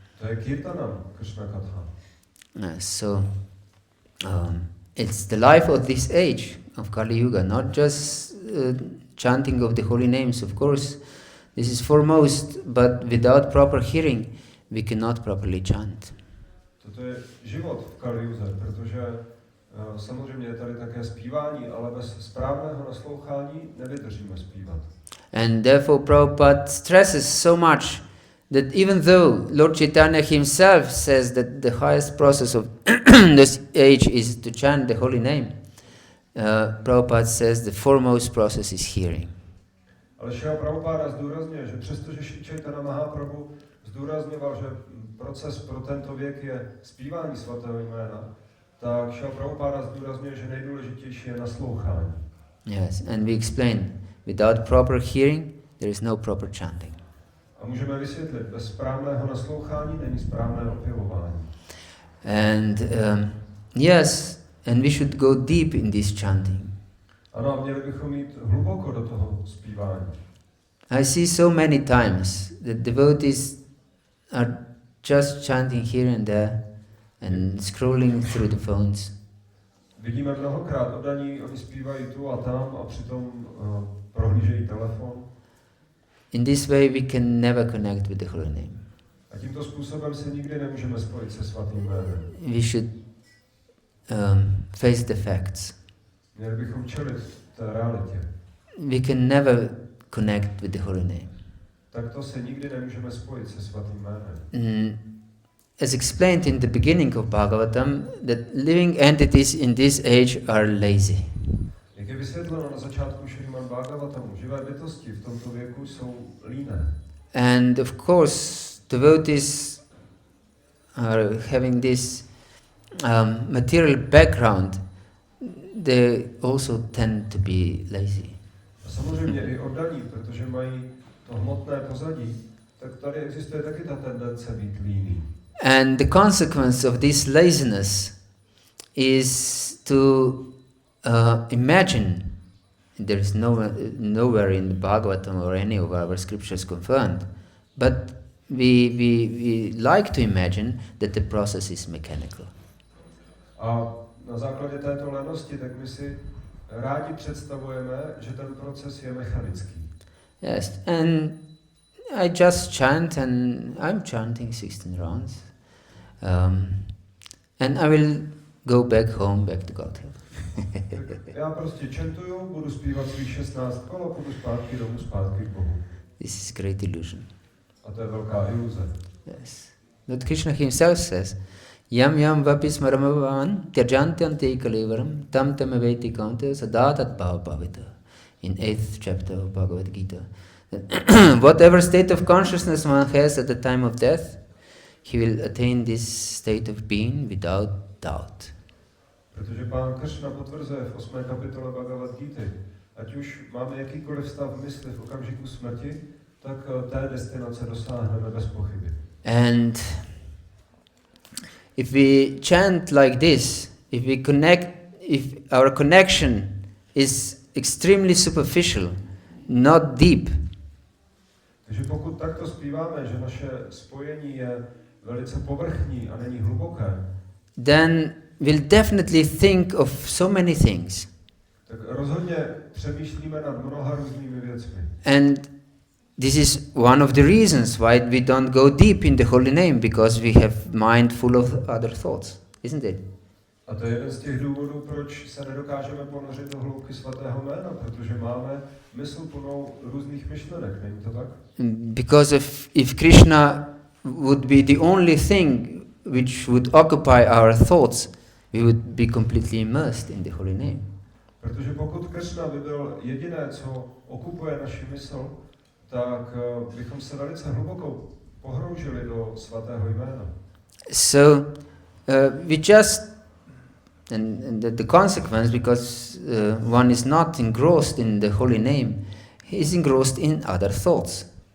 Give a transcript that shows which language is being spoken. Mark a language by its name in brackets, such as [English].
[Czech] To je Kirtanam, Krishna Katha. [English] So, it's the life of this age of Kali Yuga, not just chanting of the holy names. Of course, this is foremost, but without proper hearing, we cannot properly chant. [Czech] Toto je život v Kali Yuze, protože samozřejmě je tady také zpívání, ale bez správného naslouchání nevydržíme zpívat. [English] And therefore Prabhupada stresses so much that even though Lord Chaitanya himself says that the highest process of this age is to chant the holy name, Prabhupada says the foremost process is hearing. [Czech] Ale Šrila Prabhupada zdůrazňuje, že přestože Šri Chaitanya Mahaprabhu zdůrazňoval, že proces pro tento věk je zpívání svatého jména, tak Šrila Prabhupada zdůrazňuje, že nejdůležitější je naslouchání. [English] Yes, and we explain, without proper hearing, there is no proper chanting. [Czech] A můžeme vysvětlit, bez správného naslouchání není správné opěvování. [English] And yes, and we should go deep in this chanting. [Czech] Ano, měli bychom jít hluboko do toho zpívání. [English] I see so many times that devotees are just chanting here and there and scrolling through the phones. [Czech] Vidíme mnohokrát oddaní, oni zpívají tu a tam a přitom prohlížejí telefon. [English] In this way we can never connect with the holy name. [Czech] A tímto způsobem se nikdy nemůžeme spojit se svatým jménem. [English] We should face the facts. [Czech] Měli bychom čelit té realitě. [English] We can never connect with the holy name. [Czech] Takto se nikdy nemůžeme spojit se svatým jménem. [English] As explained in the beginning of Bhagavatam, that living entities in this age are lazy. [Czech] Jak je vysvětleno na začátku Šrimad Bhagavatamu, živé bytosti v tomto věku jsou líné. [English] And of course, devotees are having this material background. They also tend to be lazy. [Czech] A samozřejmě i oddaní, protože mají to hmotné pozadí, tak tady existuje taky ta tendence být líný. [English] And the consequence of this laziness is to imagine, there is nowhere in the Bhagavatam or any of our scriptures confirmed, but we like to imagine that the process is mechanical. [Czech] A na základě této lenosti, tak my si rádi představujeme, že ten proces je mechanický. [English] Yes, and I just chant, and I'm chanting 16 rounds, and I will go back home, back to Godhead. [Czech] Já prostě chantuju, budu zpívat svých 16 kol a půjdu zpátky domů, zpátky k Bohu. [English] This is great illusion. [Czech] A to je velká iluze. [English] Yes. Lord Krishna himself says, [Sanskrit] Yam yam vapi smaramavan tyajantyante kalevaram tam tamaveti kante sadatat bhavavita. [English] In 8th chapter of Bhagavad Gita. Whatever state of consciousness one has at the time of death, he will attain this state of being without doubt. [Czech] Protože Pán Krishna potvrzuje v 8. kapitole Bhagavad Gita, ať už máme jakýkoliv stav v mysli v okamžiku smrti, tak té destinace dosáhneme bez pochyby. [English] And if we chant like this, if our connection is extremely superficial, not deep, [Czech] Takže pokud takto zpíváme, že naše spojení je velice povrchní a není hluboké, [English] then we'll definitely think of so many things. [Czech] tak rozhodně přemýšlíme nad mnoha různými věcmi. [English] And this is one of the reasons why we don't go deep in the holy name, because we have mind full of other thoughts, isn't it? [Czech] A to je jeden z těch důvodů, proč se nedokážeme ponořit do hloubky svatého jména, protože máme mysl plnou různých myšlenek, není to tak? [English] Because if Krishna would be the only thing which would occupy our thoughts, we would be completely immersed in the holy name. [Czech] Protože pokud Krishna by byl jediné, co okupuje naši mysl, tak bychom se velice hluboko pohroužili do svatého jména. [English] So we just and the consequence, because one is not engrossed in the holy name, he is engrossed in other thoughts.